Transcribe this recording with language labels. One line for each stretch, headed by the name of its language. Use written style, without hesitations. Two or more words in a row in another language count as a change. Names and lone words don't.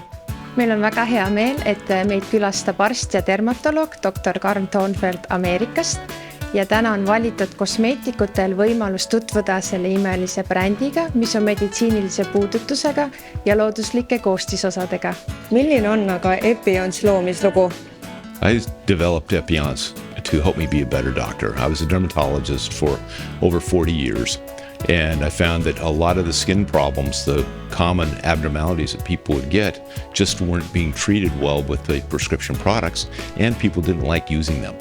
Estonian: Meil on väga hea meel, et meid külastab arst ja dermatoloog Dr. Karm Toonfeld Ameerikast ja täna on valitud kosmeetikutel võimalus tutvuda selle imelise brändiga, mis on meditsiinilise puudutusega ja looduslike koostisosadega. Milline on aga Epion's loomislugu?
English: I developed Epion's to help me be a better doctor. I was a dermatologist for over 40 years. And I found that a lot of the skin problems, the common abnormalities that people would get, just weren't being treated well with the prescription products, and people didn't like using them.